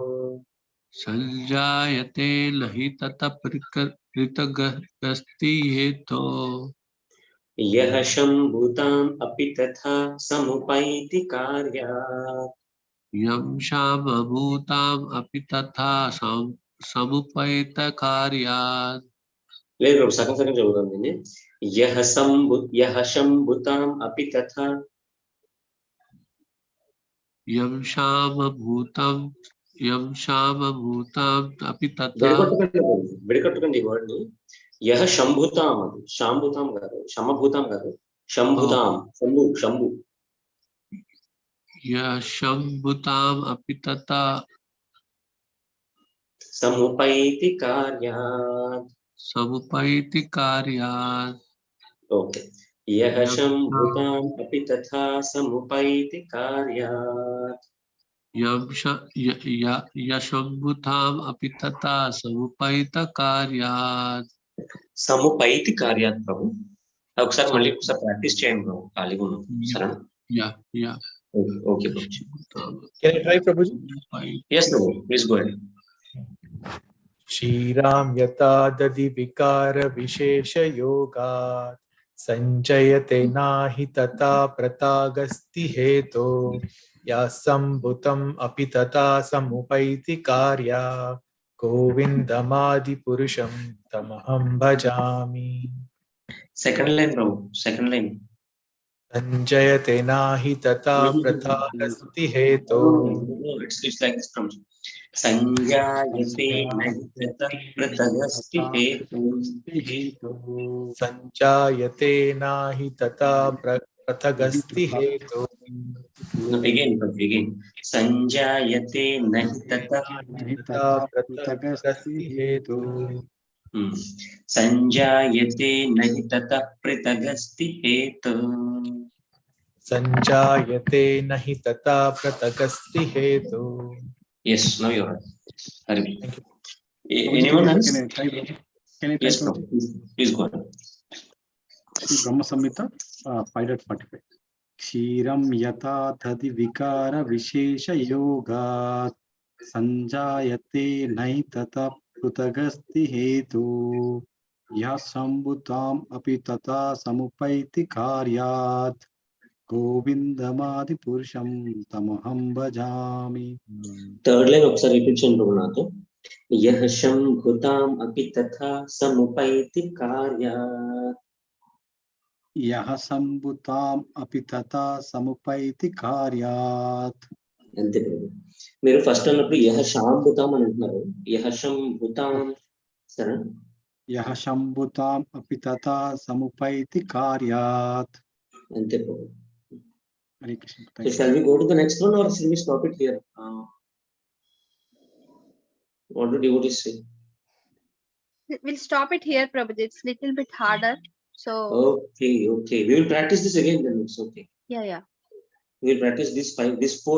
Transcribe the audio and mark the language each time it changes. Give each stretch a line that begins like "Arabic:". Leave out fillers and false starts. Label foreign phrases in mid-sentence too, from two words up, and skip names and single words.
Sanskrit: संजायते नहि तथा पृथगस्ति हेतो यः शम्भुताम् अपि तथा समुपैति कार्यात् यं क्षामभूताम् अपि तथा समुपैत कार्यात्
Telugu: లేదు సగం సగం చదువుతాను
Sanskrit: यः शम्भुताम् अपि तथा यं क्षामभूताम् अपि तथा
Telugu: విడగొట్టుకోండి ఈ వర్డ్ ని
Sanskrit: యః శంభుతాం
Telugu: అది శాంభుతాం కాదు శమభూతాం కాదు శంభుతాం శంభు
Sanskrit: यः शम्भुताम् अपि तथा समुपैति कार्यात् ओके यः शम्भुताम् अपि तथा समुपैति कार्यात् यशम्भुताम् अपि तथा समुपैत कार्यात् సముపైతి కార్యాత్
Telugu: ప్రభు ఒకసారి మళ్ళీ ఒకసారి ప్రాక్టీస్ చేయండి ప్రభు ఖాళీగా ఉన్నాం సరేనా
English: Yeah. Okay, Can I try, Prabhuji? Yes, Prabhu. Please go ahead.
Sanskrit: क्षीरां यथा दधि विकार विशेष योगात् संजयते नाहि तथा प्रतागस्ति हेतो या सम्भुतम् अपि तथा समुपैति कार्या गोविन्दमादिपुरुषं तमहं भजामि.
English: Second line, Prabhu. Second line.
Sanskrit: संजयते नाहि तथा प्रतागस्ति हेतो.
English: No, it's like this, Prabhu.
Sanskrit: संजायते नहि तथा पृथगस्ति हेतो. संजायते नाहि तथा पृथगस्ति हेतो. Again. संजायते नहि तथा पृथगस्ति हेतो. संजायते नहि तथा पृथगस्ति हेतो. संजायते नहि तथा पृथगस्ति हेतो.
English: Yes, now you're right. Hari. Anyone else? Can I yes, bro. Please go ahead. Brahma Samhita 5.45.
Sanskrit: क्षीरं यथा दधि विकार विशेष योगात् संजायते नहि तथा पृथगस्ति हेतु यः शम्भुताम् अपि तथा समुपैति कार्यात् गोविन्दमादिपुरुषं तमहं भजामि.
English: Third line
Telugu: ఒకసారి రిపీట్ చేయండి ప్రభు నాతో
Sanskrit: यः शम्भुताम् अपि तथा समुपैति कार्यात् यः शम्भुताम् अपि तथा समुपैति कार्यात्.
Telugu: అంతే ప్రభు మీరు ఫస్ట్ అన్నప్పుడు
Sanskrit: యః శాంభుతాం
Telugu: అని అంటున్నారు
Sanskrit: యః శంభుతాం
Telugu: సరే
Sanskrit: यः शम्भुताम् अपि तथा समुपैति कार्यात्.
Telugu: అంతే ప్రభు.
English: Hare Krishna. So shall we go to the next one or shall we stop it here? What do devotees say? We'll stop it here, Prabhuji. It's little bit harder. So Okay. We will practice this again then. It's okay. Yeah. We will practice this 4.